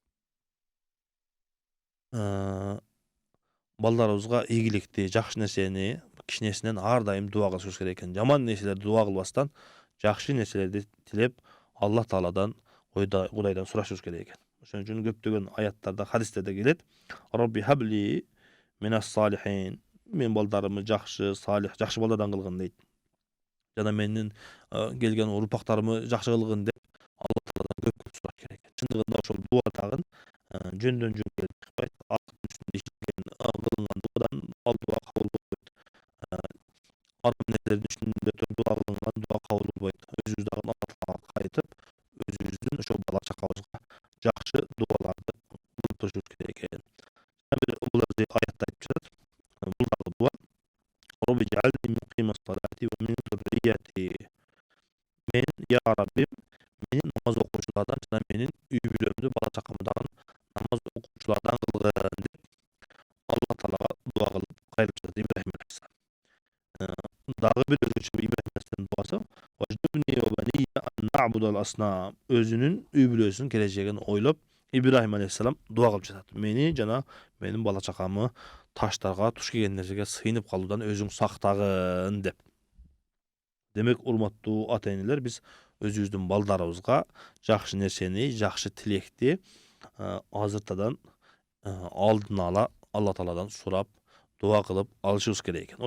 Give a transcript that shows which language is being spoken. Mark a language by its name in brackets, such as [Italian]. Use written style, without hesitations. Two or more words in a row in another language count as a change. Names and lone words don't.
[Kyrgyz] Балдарыбызга ийгиликти, жакшы нерсени кичинесинен ар дайым дуа кылышыбыз керек экен. Жаман нерселерди дуа кылбастан, жакшы нерселерди тилеп, Алла Тааладан, Кудайдан сурашыбыз керек экен. Ошон үчүн көптөгөн аяттарда, хадистерде келет: [Arabic] "رب هب لي من الصالحين." [Kyrgyz] Мен балдарымды жакшы, салих, жакшы балдардан кылгын дейт. Жана менин келген урпактарымды жакшы кылгын деп Алла Тааладан көп сураш керек экен. Чындыгында ошол дуа дагы жөндөн жөн келип чыкпайт. Акыттын үстүндө ишленген, кылынган дуадан ал дуа кабыл болбойт. Арам нерселердин үстүндө дуа кылынган дуа кабыл болбойт. Өзүбүз дагы Алла Таалага кайтып, өзүбүздүн ошо бала чакабызга жакшы дуаларды кылып турушубуз керек экен. Бул аятта айтып жатат. Бул дагы дуа. [Arabic] رب اجعلني مقيم الصلاة ومن ذريتي. [Kyrgyz] Мен, я Раббим, менин намаз окуучулардан жана менин үй бүлөмдү, бала чакамды дагы намаз окуучулардан кылгын деп Алла Таалага дуа кылып кайрылып жатат Ибрахим алейхиссалам. Дагы бир өзгөчө Ибрахим алейхиссалам дуасы: [Arabic] "واجنبني وبني أن نعبد الأصنام." [Kyrgyz] Өзүнүн үй бүлөсүнүн келечегин ойлоп, Ибрахим алейхиссалам дуа кылып жатат. Мени жана менин бала чакамы таштарга, туш келген нерсеге сыйынып калуудан өзүң сактагын деп. Демек, урматтуу ата энелер, биз өзүбүздүн балдарыбызга жакшы нерсени, жакшы тилекти азыртадан алдын ала Алла Тааладан сурап, дуа кылып алышыбыз керек экен.